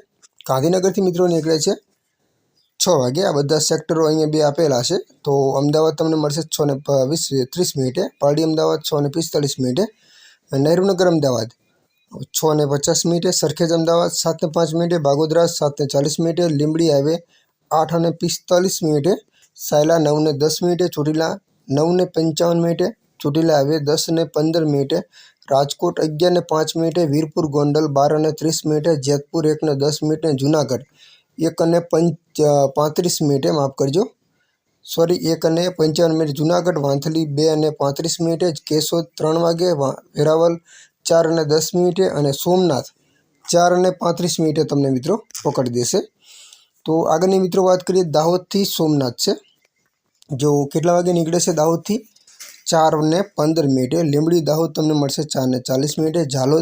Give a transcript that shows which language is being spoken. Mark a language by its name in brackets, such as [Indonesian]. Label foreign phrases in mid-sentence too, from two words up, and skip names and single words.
[Gujarati] ગાંધીનગરથી મિત્રો નીકળે છે 6 વાગે। આ બધા સેક્ટરો અહીંયા બે આપેલા છે। તો અમદાવાદ તમને મળશે 6:30, पारडी अमदावाद 6:45, नेहरूनगर अमदावाद 6:50, सरखेज अमदावाद 7:05, बागोदरा 7:40, લીંબડી हाईवे 8:45, सायला 9:10, ચોટીલા 9:55, ચોટીલા हाईवे 10:15, राजकोट 11:05, वीरपुर गोंडल 12:30, जेतपुर 1:10, जूनागढ़ 1:35, માફ કરજો 1:55, जूनागढ़ वांथली 2:35, केशोद 3 वागे, वेरावल 4:10 અને સોમનાથ 4:35 તમને મિત્રો પકડી દેશે। તો આગળની મિત્રો વાત કરીએ દાહોદથી સોમનાથ છે। जो કેટલા વાગે નીકળે છે દાહોદથી 4:15 લીંબડી દાહોદ તમને મળશે 4:40, ઝાલોદ